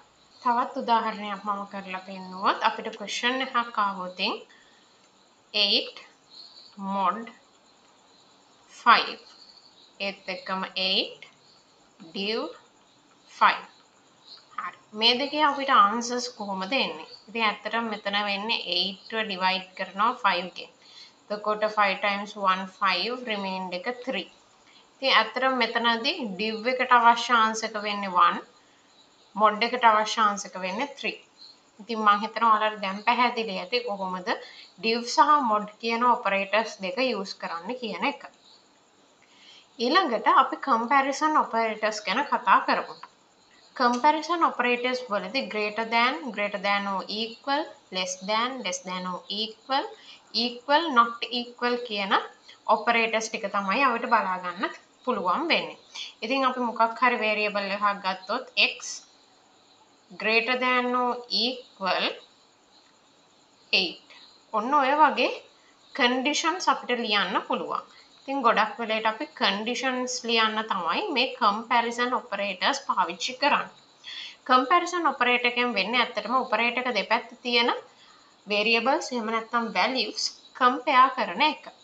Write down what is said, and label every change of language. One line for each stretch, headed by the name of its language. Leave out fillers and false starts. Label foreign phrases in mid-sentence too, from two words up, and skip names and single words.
Sinhala: තවත් උදාහරණයක් මම කරලා පෙන්නුවොත් අපිට question එකක් ආවොත් 8 mod 5 ඒත් එක්කම 8 div 5. හරි. මේ දෙකේ අපිට answers කොහොමද එන්නේ? ඉතින් ඇත්තටම මෙතන වෙන්නේ 8 ව divide කරනවා 5 ගෙන්. එතකොට 5 times 1 5 remainder එක 3. ඉතින් ඇත්තටම මෙතනදී div එකට අවශ්‍ය answer එක වෙන්නේ 1. mod එකට අවශ්‍ය answer එක වෙන්නේ 3. ඉතින් මම හිතනවා ඔයාලට දැන් පැහැදිලි ඇති කොහොමද div සහ mod කියන operators දෙක use කරන්න කියන එක. ඊළඟට අපි
English: comparison operators
Sinhala: ගැන කතා කරමු.
English: Comparison operators
Sinhala: වලදී
English: greater than or equal, less than or equal, not equal
Sinhala: කියන operators ටික තමයි අපිට බලා ගන්න පුළුවන් වෙන්නේ. ඉතින් අපි මොකක් හරි variable එකක් ගත්තොත්
English: x greater than or equal 8.
Sinhala: ඔන්න ඔය වගේ conditions අපිට ලියන්න පුළුවන්. ඉතින් ගොඩක් වෙලේට අපි conditions ලියන්න තමයි මේ
English: comparison operators
Sinhala: පාවිච්චි කරන්නේ.
English: comparison operator
Sinhala: එකෙන් වෙන්නේ ඇත්තටම operator එක දෙපැත්තේ තියෙන variables එහෙම නැත්නම් values compare කරන එක.